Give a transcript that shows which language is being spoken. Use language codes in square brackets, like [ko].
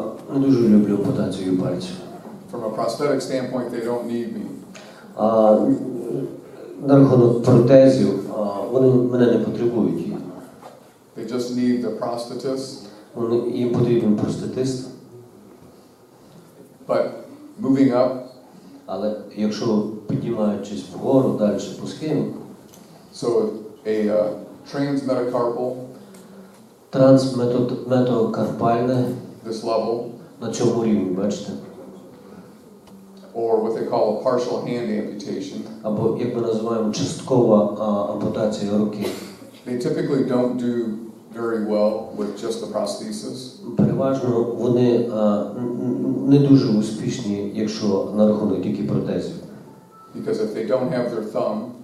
[uk] Не дуже люблю ампутацію пальців. [en] From a prosthetic standpoint, they don't need me. [uk] На рахунок протезів, вони мене не потребують. [en] They just need the prosthetist. [uk] Їм потрібен простетист. [en] But moving up, [uk] Але якщо піднімаючись вгору далі по схемі, [en] so a transmetacarpal, [uk] трансметакарпальне, [en] this level, [uk] на цьому рівні, бачите? [en] or what they call a partial hand amputation. [uk] Або, як ми називаємо, часткова ампутація руки. [en] They typically don't do very well with just the prosthesis. [uk] Переважно вони не дуже успішні, якщо на рахунок тільки протезів. [en] Because if they don't have their thumb,